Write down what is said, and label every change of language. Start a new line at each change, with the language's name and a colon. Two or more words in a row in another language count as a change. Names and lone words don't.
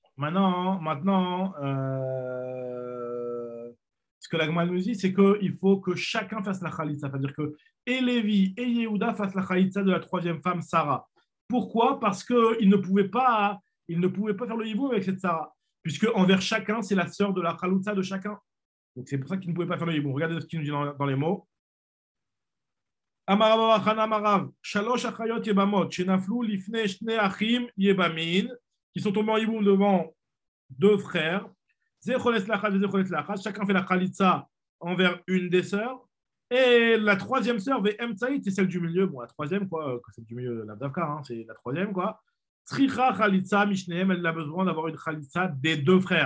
French: Maintenant, ce que la Gemara nous dit, c'est qu'il faut que chacun fasse la khalitsa. C'est-à-dire que et Lévi et Yehuda fassent la khalitsa de la 3e femme, Sarah. Pourquoi? Parce qu'ils ne pouvaient pas faire le yiboum avec cette Sarah. Puisque envers chacun, c'est la sœur de la khalitsa de chacun. Donc c'est pour ça qu'ils ne pouvaient pas faire le yiboum. Regardez ce qu'il nous dit dans les mots.
Hebrew: אמרב אחנה אמרב, שלוש אחיות יבמות, שנפלו לפני שני אחים יבמין,
French: qui sont tombés en yiboum devant 2 frères. Chacun fait la khalitsa envers une des sœurs. Et la 3e sœur, c'est celle du milieu. Bon, la 3e, quoi, celle du milieu, la Davka, hein, c'est la 3e, quoi.
Hebrew: צריכה חליצה משניהם,
French: elle a besoin d'avoir une khalitsa des 2 frères.